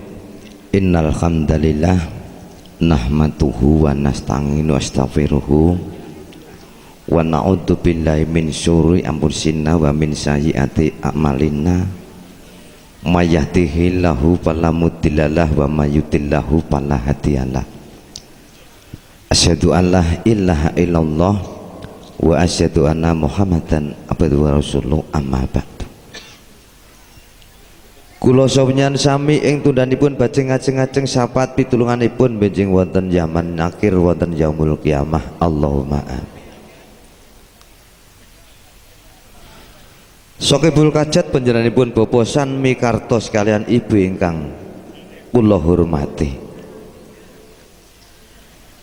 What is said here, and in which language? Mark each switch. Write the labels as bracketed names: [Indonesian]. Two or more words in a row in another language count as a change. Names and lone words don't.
[Arabic] إن الحمد لله نحمده ونستعين أستغفره ونعوذ بالله من شرور أنفسنا ومن سيئات أعمالنا من يهده الله فلا مضل له ومن يضلله فلا هادي له. أشهد أن لا إله إلا الله وأشهد أن محمدا عبده ورسوله أما بعد. [Javanese] Kula sawenyan sami ing tundhanipun badhe ngajeng-ajeng syafaat pitulunganipun benjing wonten zaman akhir wonten [Arabic] يوم القيامة. اللهم آمين. صاحب الحاجة [Javanese] panjenenganipun Bapak Sanmi Kartos kalian ibu ingkang kula hormati.